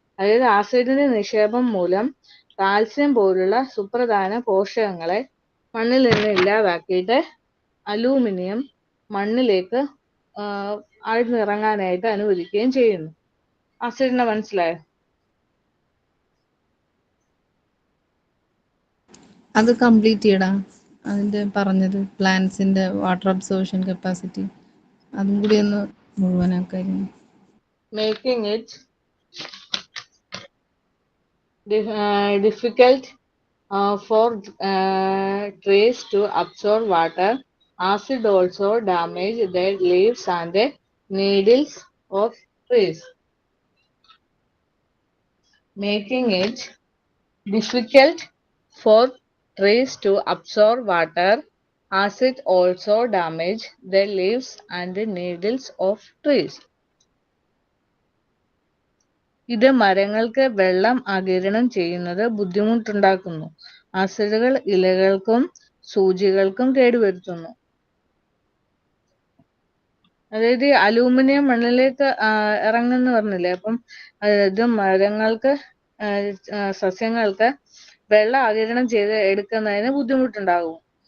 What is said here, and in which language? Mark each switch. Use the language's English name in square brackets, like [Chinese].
[Malayalam] അതായത് ആസിഡിന്റെ നിക്ഷേപം മൂലം കാൽസ്യം പോലുള്ള സുപ്രധാന പോഷകങ്ങളെ മണ്ണിൽ നിന്ന് ഇല്ലാതാക്കിയിട്ട് അലൂമിനിയം മണ്ണിലേക്ക് ആഴ്ന്നിറങ്ങാനായിട്ട് അനുവദിക്കുകയും ചെയ്യുന്നു. ആസിഡിനെ മനസ്സിലായോ? അത് കംപ്ലീറ്റ് ചെയ്യടാ, അതിന്റെ പറഞ്ഞത് പ്ലാന്റ്സിന്റെ വാട്ടർ അബ്സോർപ്ഷൻ കപ്പാസിറ്റി അതും കൂടി ഒന്ന് മുഴുവനാക്കായിരുന്നു. [English] Making it difficult for trees to absorb water. Acid also damage the leaves and the needles of trees. Making it difficult for trees to absorb water. Acid also damage the leaves and the needles of trees. [Malayalam] ഇത് മരങ്ങൾക്ക് വെള്ളം ആഗിരണം ചെയ്യുന്നത് ബുദ്ധിമുട്ടുണ്ടാക്കുന്നു. ആസിഡുകൾ ഇലകൾക്കും സൂചികൾക്കും കേടുവരുത്തുന്നു. അതായത് aluminium മണ്ണിലേക്ക് ഇറങ്ങുന്നു പറഞ്ഞില്ലേ, അപ്പം ഇത് മരങ്ങൾക്ക് സസ്യങ്ങൾക്ക് വെള്ളം ആഗിരണം ചെയ്ത് എടുക്കുന്നതിന് ബുദ്ധിമുട്ടുണ്ടാകും.